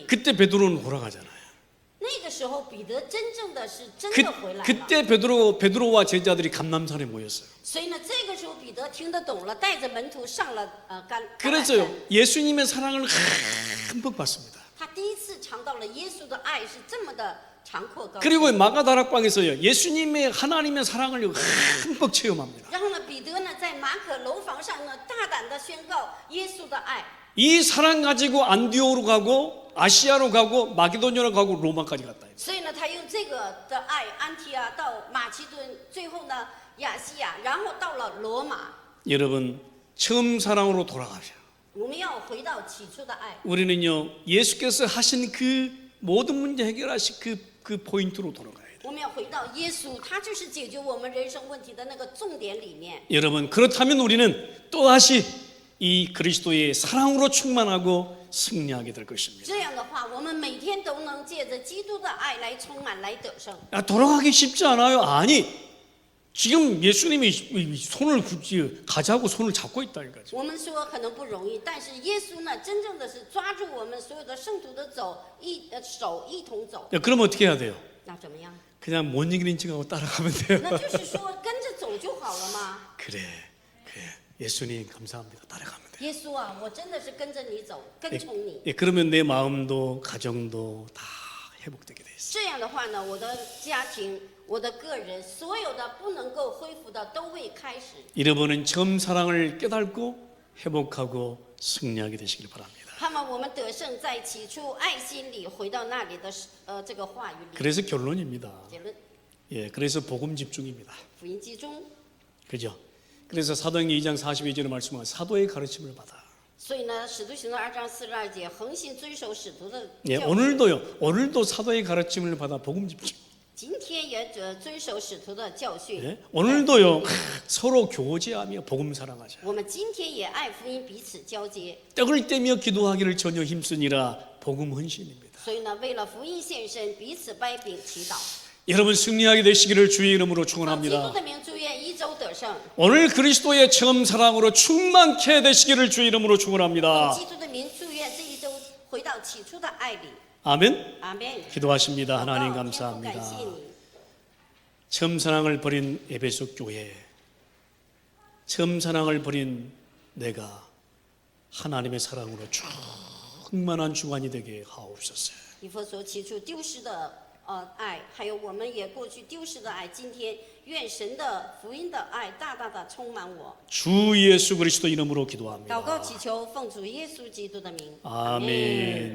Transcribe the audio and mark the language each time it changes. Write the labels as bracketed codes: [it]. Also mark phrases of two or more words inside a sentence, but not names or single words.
[ko] 그때 베드로는 돌아가잖아요. [zh] 那个时候彼得真正的是真 [ko] 그, [zh] 的回来了。 [ko] 그때 베드로와 제자들이 감남산에 모였어요. [zh] 所以呢，这个时候彼得听得懂了，带着门徒上了橄榄 [ko] 그래서요, [zh] 山。 [ko] 예수님의 사랑을 흠뻑 받습니다. [zh] 他第一次尝到了耶稣的爱是这么的长阔高深。 [ko] 그리고 마가다락방에서요, 예수님의 하나님의 사랑을 흠뻑 체험합니다. [zh] 然后呢，彼得呢在马可楼房上呢大胆的宣告耶稣的爱。 [ko] 이 사랑 가지고 안디오로 가고 아시아로 가고 마게도냐로 가고 로마까지 갔다. [zh] 所以呢，他用这个的爱，安提阿到马其顿，最后呢亚细亚，然后到了罗马。 [ko] 여러분 처음 사랑으로 돌아가셔. [zh] 我们要回到起初的爱。 [ko] 우리는요 예수께서 하신 그 모든 문제 해결하신 그 포인트로 돌아가야 돼. [zh] 我们要回到耶稣，他就是解决我们人生问题的那个重点里面。 [ko] 여러분 그렇다면 우리는 또다시 이 그리스도의 사랑으로 충만하고 승리하게 될 것입니다. [zh] 这样的话，我们每天都能借着基督的爱来充满，来得胜。 [ko] 돌아가기 쉽지 않아요. 아니 지금 예수님이 손을 가자고 손을 잡고 있다니까요. [zh] 我们说可能不容易，但是耶稣呢，真正的是抓住我们所有的圣徒的手一同走。 [ko] 그럼 어떻게 해야 돼요? [zh] 那怎么样？ [ko] 그냥 못 이기는 척하고 따라가면 돼요. [zh] 那就是说跟着走就好了嘛。 [ko] 그래 예수님 감사합니다. 따라가면 돼요. [zh] 耶稣啊，我真的是跟着你走，跟从你。 [ko] 예, 그러면 내 마음도 가정도 다 회복되게 돼 있어요. [zh] 这样的话呢，我的家庭、我的个人，所有的不能够恢复的都会开始。 [ko] 여러분은 처음 사랑을 깨닫고 회복하고 승리하게 되시길 바랍니다. [zh] 盼望我们得胜在起初爱心里，回到那里的这个话语里。 [ko] 그래서 결론입니다. [zh] 结论： [ko] 예, 그래서 복음 집중입니다. [zh] 福音集中。 [ko] 그죠? 그래서 사도행전 2장 42절의 말씀은 사도의 가르침을 받아. [zh] 所以呢，使徒行传2章42节，恒心遵守使徒的 [ko] 예, [zh] 教训。 [ko] 오늘도 사도의 가르침을 받아 복음 집중. [zh] 今天也遵守使徒的教训。 [ko] 예? 오늘도요 서로 교제하며 복음 사랑하자. [zh] 我们今天也爱福音，彼此交接。 [ko] 떡을 떼며 기도하기를 전혀 힘쓰니라 복음 헌신입니다. [zh] 所以呢，为了福音献身，彼此掰饼祈祷。 [ko] 여러분 승리하게 되시기를 주의 이름으로 [zh] 奉基督 [ko] 축원합니다. [zh] 的名，祝愿一周得胜。 [ko] 오늘 그리스도의 처음 사랑으로 충만케 되시기를 주의 이름으로 [zh] 奉 [ko] 축원합니다. [zh] 基督的名，祝愿这一周回到起初的爱里。 [ko] 아멘. [zh] 阿门。 [ko] 기도하십니다. 하나님 [zh] 祷告天父 [ko] 감사합니다. [zh] 感谢你。 [ko] 처음 사랑을 버린 에베소 교회, 처음 사랑을 버린 내가 하나님의 사랑으로 충만한 주관이 되게 하옵소서. [zh] 以弗所起初丢失的爱，还有我们也过去丢失的爱，今天愿神的福音的爱大大的充满我。 [ko] 주 예수 그리스도 이름으로 기도합니다. [zh] 祷告祈求，奉主耶稣基督的名。 [ko] 아멘.